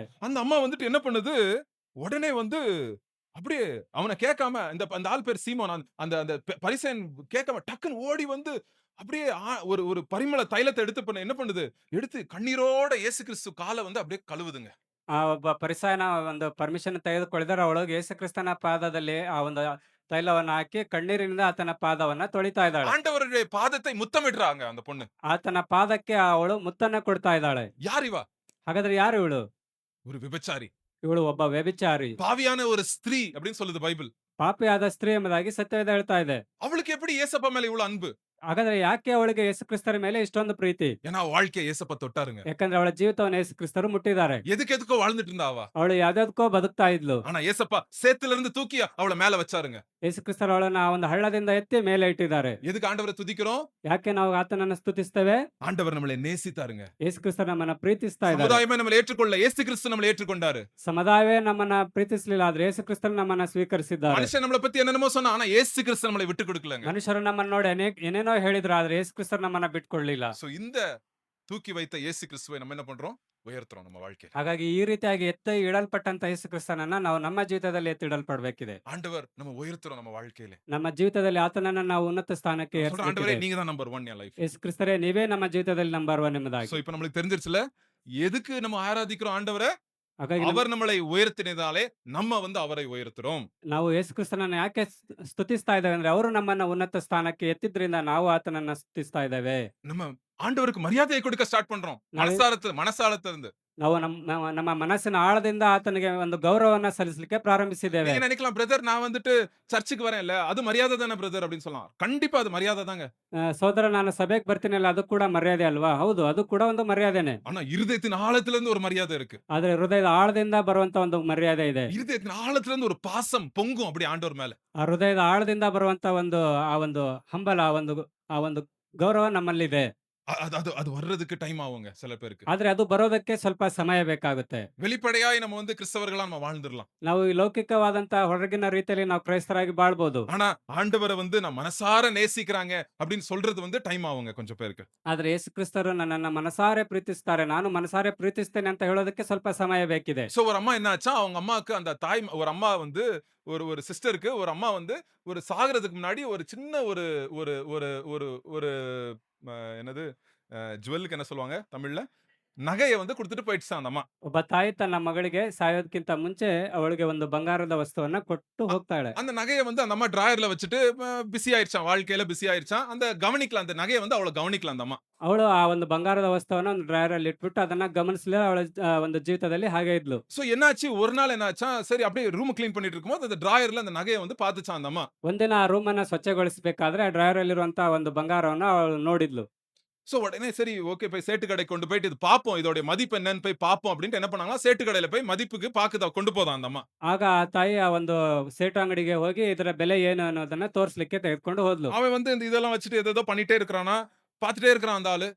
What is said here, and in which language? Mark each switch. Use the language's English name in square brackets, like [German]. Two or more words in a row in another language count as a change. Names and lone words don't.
[Tamil] அந்த அம்மா வந்துட்டு என்ன பண்ணுது? உடனே வந்து அப்படியே அவனை கேட்காம, அந்த ஆள் பேர் சீமோன், அந்த அந்த பரிசேயன் கேட்காம டக்குன்னு ஓடி வந்து அப்படியே ஒரு ஒரு பரிமள தைலத்தை எடுத்து என்ன பண்ணுது? எடுத்து கண்ணீரோட இயேசு கிறிஸ்து காலை வந்து அப்படியே கழுவுதுங்க. [Kannada] ಆ ಒಬ್ಬ ಪರಿಸಾಯನ ಒಂದು ಪರ್ಮಿಷನ್ ತೆಗೆದುಕೊಳ್ಳಿದರೆ ಅವಳೊಳಗೆ ಯೇಸು ಕ್ರಿಸ್ತನ ಪಾದದಲ್ಲಿ ಆ ಒಂದು ತೈಲವನ್ನ ಹಾಕಿ ಕಣ್ಣೀರಿನಿಂದ ಆತನ ಪಾದವನ್ನ ತೊಳಿತಾ ಇದ್ದಾಳೆ. [Tamil] ஆண்டவருடைய பாதத்தை முத்தமிடுறாங்க அந்த பொண்ணு. [Kannada] ಆತನ ಪಾದಕ್ಕೆ ಅವಳು ಮುತ್ತನ್ನ ಕೊಡ್ತಾ ಇದ್ದಾಳೆ. [Tamil] யார் இவ? [Kannada] ಹಾಗಾದ್ರೆ ಯಾರು ಇವಳು? [Tamil] ஒரு விபச்சாரி. [Kannada] ಇವಳು ಒಬ್ಬ ವ್ಯಭಿಚಾರಿ, [Tamil] பாவியான ஒரு ஸ்திரீ அப்படின்னு சொல்லுது பைபிள். [Kannada] ಪಾಪಿಯಾದ ಸ್ತ್ರೀ ಎಂಬುದಾಗಿ ಸತ್ಯವೇದ ಹೇಳ್ತಾ ಇದೆ. [Tamil] அவளுக்கு எப்படி ஏசப்பா மேல இவ்வளவு அன்பு? [Kannada] ಹಾಗಾದ್ರೆ ಯಾಕೆ ಅವಳಿಗೆ ಯೇಸು ಕ್ರಿಸ್ತರ ಮೇಲೆ ಇಷ್ಟೊಂದು ಪ್ರೀತಿ? [Tamil] ஏன்னா வாழ்க்கையை ஏசப்பா தொட்டாருங்க. [Kannada] ಯಾಕಂದ್ರೆ ಅವಳ ಜೀವಿತವನ್ನು ಯೇಸು ಕ್ರಿಸ್ತರು ಮುಟ್ಟಿದ್ದಾರೆ. [Tamil] எதுக்கோ வாழ்ந்துட்டு இருந்தா அவ. [Kannada] ಅವಳು ಯಾವ್ದಾವ್ದಕ್ಕೋ ಬದುಕ್ತಾ ಇದ್ಲು. [Tamil] ஆனா ஏசப்பா சேத்துல இருந்து தூக்கி அவள மேல வச்சாருங்க. [Kannada] ಯೇಸು ಕ್ರಿಸ್ತರು ಅವಳನ್ನ ಒಂದು ಹಳ್ಳದಿಂದ ಎತ್ತಿ ಮೇಲೆ ಇಟ್ಟಿದ್ದಾರೆ. [Tamil] எதுக்கு ஆண்டவரை துதிக்கிறோம்? [Kannada] ಯಾಕೆ ನಾವು ಆತನನ್ನ ಸ್ತುತಿಸ್ತೇವೆ? [Tamil] ஆண்டவர் நம்மளை நேசித்தாருங்க. [Kannada] ಯೇಸು ಕ್ರಿಸ್ತರು ನಮ್ಮನ್ನ ಪ್ರೀತಿಸ್ತಾ ಇದ್ದಾರೆ. [Tamil] சமுதாயமே நம்மளை ஏற்றுக்கொள்ள இயேசு கிறிஸ்து நம்மளை ஏற்றுக்கொண்டாரு. [Kannada] ಸಮುದಾಯವೇ ನಮ್ಮನ್ನ ಪ್ರೀತಿಸಲಿಲ್ಲ, ಆದ್ರೆ ಯೇಸು ಕ್ರಿಸ್ತರು ನಮ್ಮನ್ನ ಸ್ವೀಕರಿಸಿದ್ದಾರೆ. [Tamil] மனுஷன் நம்மளை பத்தி என்னென்னமோ சொன்னா, ஆனா இயேசு கிறிஸ்து நம்மளை விட்டு கொடுக்கலங்க. [Kannada] ಮನುಷ್ಯರು ನಮ್ಮನ್ನ ನೋಡಿ ಏನೇನೋ ಹೇಳಿದ್ರು, ಆದ್ರೆ ಯೇಸು ಕ್ರಿಸ್ತರು ನಮ್ಮನ್ನ ಬಿಟ್ಕೊಳ್ಳಿಲ್ಲ. [Tamil] சோ இந்த தூக்கி வைத்த இயேசு கிறிஸ்துவை நம்ம என்ன பண்றோம்? உயர்த்துறோம் நம்ம வாழ்க்கையில. [Kannada] ಹಾಗಾಗಿ ಈ ರೀತಿಯಾಗಿ ಎತ್ತಿ ಇಡಲ್ಪಟ್ಟಂತ ಯೇಸು ಕ್ರಿಸ್ತನನ್ನ ನಾವು ನಮ್ಮ ಜೀವಿತದಲ್ಲಿ ಎತ್ತಿಡಲ್ಪಡಬೇಕಿದೆ. [Tamil] ஆண்டவர் நம்ம உயர்த்துறோம் நம்ம வாழ்க்கையில. [Kannada] ನಮ್ಮ ಜೀವಿತದಲ್ಲಿ ಆತನನ್ನ ನಾವು ಉನ್ನತ ಸ್ಥಾನಕ್ಕೆ [Tamil] சொல்ற ஆண்டவரே [Kannada] ಏರಿಸಬೇಕಿದೆ. [Tamil] நீங்க தான் நம்பர் 1 என் லைஃப். [Kannada] ಯೇಸು ಕ್ರಿಸ್ತರೇ, ನೀವೇ ನಮ್ಮ ಜೀವಿತದಲ್ಲಿ ನಂಬರ್ 1 ಎಂಬುದಾಗಿ. [Tamil] சோ இப்போ நம்மளுக்கு தெரிஞ்சிருச்சுல, எதுக்கு நம்ம ஆராதிக்கிறோம் ஆண்டவரை? [Kannada] ಹಾಗಾಗಿ [Tamil] அவர் நம்மளை உயர்த்தினதாலே நம்ம வந்து அவரை உயர்த்துறோம். [Kannada] ನಾವು ಯೇಸು ಕ್ರಿಸ್ತನನ್ನ ಯಾಕೆ ಸ್ತುತಿಸ್ತಾ ಇದ್ದೇವೆ ಅಂದ್ರೆ, ಅವರು ನಮ್ಮನ್ನ ಉನ್ನತ ಸ್ಥಾನಕ್ಕೆ ಎತ್ತಿದ್ರಿಂದ ನಾವು ಆತನನ್ನ ಸ್ತುತಿಸ್ತಾ ಇದ್ದೇವೆ. [Tamil] நம்ம ஆண்டவருக்கு மரியாதையை கொடுக்க ஸ்டார்ட் பண்றோம். மனசாலத்துல இருந்து. [Kannada] ನಾವು ನಮ್ಮ ಮನಸ್ಸಿನ ಆಳದಿಂದ ಆತನಿಗೆ ಒಂದು ಗೌರವವನ್ನ ಸಲ್ಲಿಸಲಿಕ್ಕೆ ಪ್ರಾರಂಭಿಸಿದ್ದೇವೆ. [Tamil] நீங்க நினைக்கலாம், பிரதர் நான் வந்துட்டு சர்ச்சுக்கு வரேன்ல, அது மரியாதை தானே பிரதர் அப்படின்னு சொல்லலாம். கண்டிப்பா அது மரியாதை தாங்க. [Kannada] ಸೋದರ, ನಾನು ಸಭೆಗೆ ಬರ್ತೀನಲ್ಲ, ಅದು ಕೂಡ ಮರ್ಯಾದೆ ಅಲ್ವಾ? ಹೌದು, ಅದು ಕೂಡ ಒಂದು ಮರ್ಯಾದೆನೆ. [Tamil] ஆனா இருதயத்தின் ஆழத்துல இருந்து ஒரு மரியாதை இருக்கு. [Kannada] ಆದ್ರೆ ಹೃದಯದ ಆಳದಿಂದ ಬರುವಂತ ಒಂದು ಮರ್ಯಾದೆ ಇದೆ. [Tamil] இருதயத்தின் ஆழத்துல இருந்து ஒரு பாசம் பொங்கும் அப்படி ஆண்டவர் மேல. [Kannada] ಆ ಹೃದಯದ ಆಳದಿಂದ ಬರುವಂತ ಒಂದು ಹಂಬಲ, ಆ ಒಂದು ಗೌರವ ನಮ್ಮಲ್ಲಿದೆ. [Tamil] அது வர்றதுக்கு டைம் ஆகுங்க சில பேருக்கு. [Kannada] ಆದ್ರೆ ಅದು ಬರೋದಕ್ಕೆ ಸ್ವಲ್ಪ ಸಮಯ ಬೇಕಾಗುತ್ತೆ. [Tamil] வெளிப்படையாய் நம்ம வந்து கிறிஸ்தவர்களா நம்ம வாழ்ந்துடலாம். [Kannada] ನಾವು ಈ ಲೌಕಿಕವಾದಂತ ಹೊರಗಿನ ರೀತಿಯಲ್ಲಿ ನಾವು ಕ್ರೈಸ್ತರಾಗಿ ಬಾಳ್ಬೋದು. [Tamil] ஆனா ஆண்டவரை வந்து நான் மனசார நேசிக்கிறாங்க அப்படின்னு சொல்றது வந்து டைம் ஆகுங்க கொஞ்சம் பேருக்கு. [Kannada] ಆದ್ರೆ ಯೇಸು ಕ್ರಿಸ್ತರು ನನ್ನನ್ನ ಮನಸಾರೆ ಪ್ರೀತಿಸ್ತಾರೆ, ನಾನು ಮನಸಾರೆ ಪ್ರೀತಿಸ್ತೇನೆ ಅಂತ ಹೇಳೋದಕ್ಕೆ ಸ್ವಲ್ಪ ಸಮಯ ಬೇಕಿದೆ. [Tamil] சோ ஒரு அம்மா என்ன ஆச்சா, அவங்க அம்மாக்கு அந்த தாய், ஒரு அம்மா வந்து ஒரு சிஸ்டருக்கு, ஒரு அம்மா வந்து ஒரு சாகுறதுக்கு முன்னாடி ஒரு சின்ன ஒரு ஒரு ஒரு ஒரு ஒரு என்னது ஜுவல்லுக்கு என்ன சொல்லுவாங்க தமிழ்ல, நகையை வந்து கொடுத்துட்டு போயிடுச்சாம் அந்த அம்மா. [Kannada] ಒಬ್ಬ ತಾಯಿ ತನ್ನ ಮಗಳಿಗೆ ಸಾಯೋದಕ್ಕಿಂತ ಮುಂಚೆ ಅವಳಿಗೆ ಒಂದು ಬಂಗಾರದ ವಸ್ತುವನ್ನ ಕೊಟ್ಟು ಹೋಗ್ತಾಳೆ. [Tamil] அந்த நகையை வந்து அந்த அம்மா டிராயர்ல வச்சுட்டு பிஸி ஆயிடுச்சாம், வாழ்க்கையில பிஸி ஆயிடுச்சாம். அந்த கவனிக்கல, அந்த நகையை வந்து அவளை கவனிக்கல அந்த அம்மா. [Kannada] ಅವಳು ಆ ಒಂದು ಬಂಗಾರದ ವಸ್ತುವನ್ನ ಒಂದು ಡ್ರಾಯರ್ ಅಲ್ಲಿ ಇಟ್ಬಿಟ್ಟು ಅದನ್ನ ಗಮನಿಸಲಿಲ್ಲ. ಅವಳ ಒಂದು ಜೀವಿತದಲ್ಲಿ ಹಾಗೆ ಇದ್ಲು. [Tamil] சோ என்னாச்சு, ஒரு நாள் என்னாச்சா, சரி அப்படியே [English] room clean [Tamil] பண்ணிட்டு இருக்கும்போது அந்த டிராயர்ல அந்த நகையை வந்து பார்த்துச்சாம் அந்த அம்மா. [Kannada] ಒಂದಿನ ಆ ರೂಮ್ ಅನ್ನ ಸ್ವಚ್ಛಗೊಳಿಸಬೇಕಾದ್ರೆ ಆ ಡ್ರಾಯರ್ ಅಲ್ಲಿರುವಂತಹ ಒಂದು ಬಂಗಾರವನ್ನ ಅವಳು ನೋಡಿದ್ಲು. [Tamil] சோ உடனே சரி ஓகே, போய் சேட்டு கடைக்கு கொண்டு போயிட்டு இது பாப்போம், இதோட மதிப்பு என்னன்னு போய் பாப்போம் அப்படின்ட்டு என்ன பண்ணாங்களா, சேட்டு கடையில போய் மதிப்புக்கு பாக்குதா கொண்டு போதான் அந்த அம்மா. [Kannada] ಆಗ ಆ ತಾಯಿ ಆ ಒಂದು ಸೇಟು ಅಂಗಡಿಗೆ ಹೋಗಿ ಇದರ ಬೆಲೆ ಏನು ಅನ್ನೋದನ್ನ ತೋರಿಸಲಿಕ್ಕೆ ತೆಗೆದುಕೊಂಡು ಹೋದ್ಲು. [Tamil] அவன் வந்து இந்த இதெல்லாம் வச்சுட்டு ஏதோ பண்ணிட்டே இருக்கிறானா, பார்த்துட்டே இருக்கிறான் அந்த ஆளு.